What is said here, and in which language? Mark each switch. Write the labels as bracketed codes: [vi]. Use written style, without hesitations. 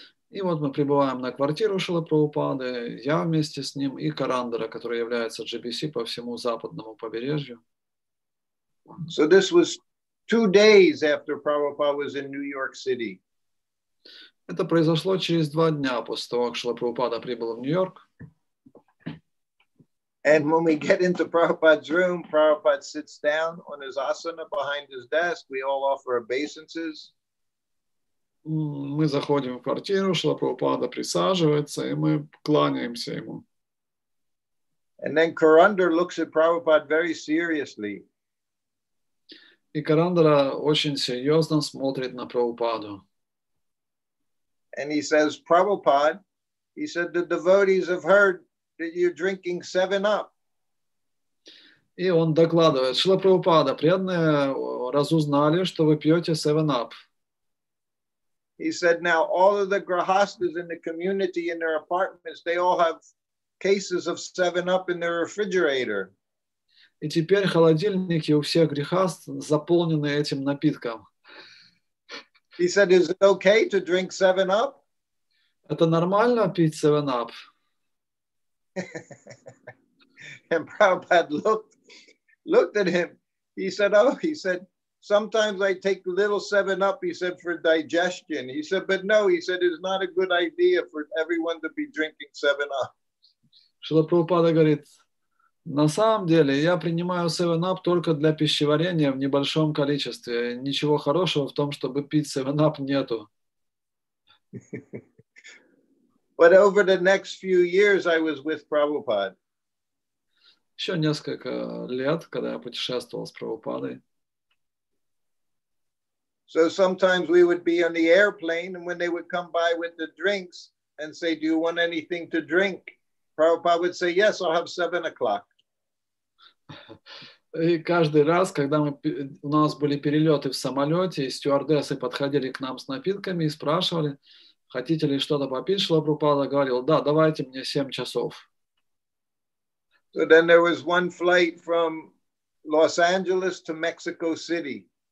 [ru] И вот мы прибываем на квартиру Шрилы Прабхупады, я вместе с ним и Карандара, который является GBC по всему западному побережью. [en] So this was 2 days after Prabhupada was in New York City. [ru] Это произошло через 2 дня после того, как Шрила Прабхупада прибыл в Нью-Йорк. [en] And when we get into Prabhupada's room, Prabhupada sits down on his asana behind his desk. We all offer obeisances. [ru] Мы заходим в квартиру, Шрила Прабхупада присаживается, и мы кланяемся ему. [en] And then Kurandar looks at Prabhupada very seriously. [ru] И Карандара очень серьезно смотрит на Прабхупаду. [en] And he says, Prabhupada, he said, the devotees have heard that you're drinking 7-Up. [ru] И он докладывает: Шрила Прабхупада, преданные разузнали, что вы пьете 7-Up. [en] He said, now all of the grahastas in the community in their apartments, they all have cases of 7-Up in their refrigerator. [ru] И теперь холодильники у всех грехаст заполнены этим напитком. [en] He said, is it okay to drink 7-Up? [ru] Это нормально пить 7-Up? [en] And Prabhupada looked at him. He said, sometimes I take a little 7-Up, he said, for digestion. He said, but no, he said, it's not a good idea for everyone to be drinking 7-Up. [ru] Шрила Прабхупада говорит: на самом деле я принимаю 7-Up только для пищеварения в небольшом количестве. Ничего хорошего в том, чтобы пить 7-Up, нету. [en] But over the next few years, I was with Prabhupada. [ru] Еще несколько лет, когда я путешествовал с Прабхупадой. [en] So sometimes we would be on the airplane, and when they would come by with the drinks and say, do you want anything to drink? Prabhupada would say, yes, I'll have 7 o'clock. [ru] И каждый раз, когда у нас были перелеты в самолете, и стюардессы подходили к нам с напитками и спрашивали, хотите ли что-то попить, Шрила Прабхупада говорил: да, давайте мне 7 часов. [en] So then there was one flight from Los Angeles to Mexico City.